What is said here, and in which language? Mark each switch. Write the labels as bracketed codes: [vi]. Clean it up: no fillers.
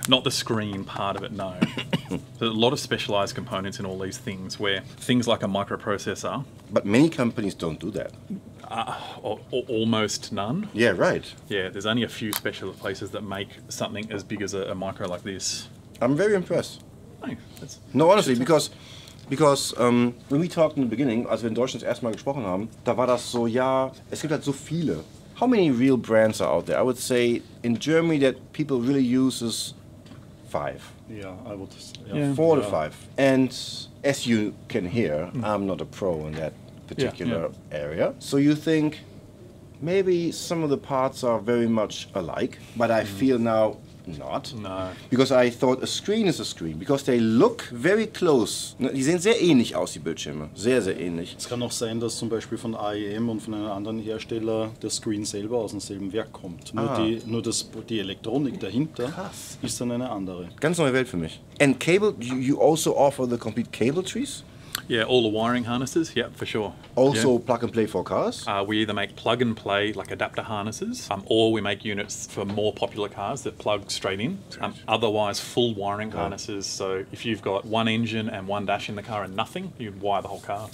[en] Not the screen part of it, no. There's a lot of specialized components in all these things, where things like a microprocessor, But many companies don't do that. or almost none. Yeah, right. Yeah, there's only a few special places that make something as big as a micro like this. I'm very impressed. Oh, that's, [de] No, honestly, because when we talked in the beginning, als wir in Deutschland das erste Mal gesprochen haben, da war das so, ja, es gibt halt so viele. [en] How many real brands are out there? I would say in Germany that people really use is 5. Ja, I would. Yeah. 4 to 5. And as you can hear, I'm not a pro in that particular area. So you think maybe some of the parts are very much alike, but I feel now not. no. Because I thought a screen is a screen. Because they look very close. [de] Die sehen sehr ähnlich aus, die Bildschirme. Sehr, sehr ähnlich. Es kann auch sein, dass zum Beispiel von AEM und von einem anderen Hersteller der Screen selber aus demselben Werk kommt. Nur die Elektronik dahinter ist dann eine andere. Ganz neue Welt für mich. [en] And cable, you also offer the complete cable trees? Yeah, all the wiring harnesses, yeah, for sure. Also plug and play for cars? We either make plug and play, like adapter harnesses, or we make units for more popular cars that plug straight in. Otherwise, full wiring harnesses. So if you've got one engine and one dash in the car and nothing, you can wire the whole car.